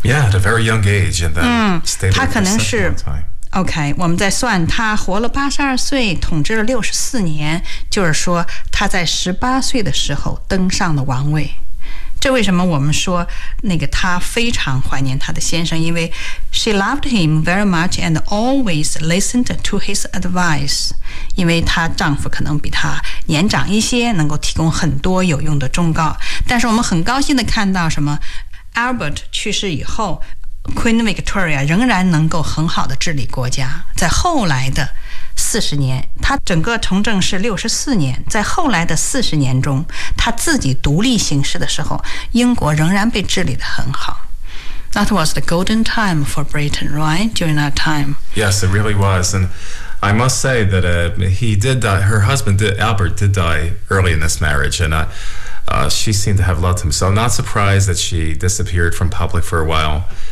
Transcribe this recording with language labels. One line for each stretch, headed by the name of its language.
English: Yeah, at a very young age and then stayed for such a long time
Chinese: OK, 我们在算她活了82岁统治了64年就是说她在18岁的时候登上了王位这为什么我们说那个她非常怀念她的先生，因为
English: she loved him very much and always listened to his advice，
Chinese: 因为她丈夫可能比她年长一些，能够提供很多有用的忠告。但是我们很高兴地看到什么， Albert 去世以后，Queen Victoria 仍然能够很好的治理国家。在后来的40年，她整个从政是64年，在后来的40年中，她自己独立行事的时候，英国仍然被治理得很好。
English: That was the golden time for Britain, right? During that time. Yes, it really was. And I must say that he did die, her husband did, Albert did die early in this marriage, and she seemed to have loved him. So I'm not surprised that she disappeared from public for a while.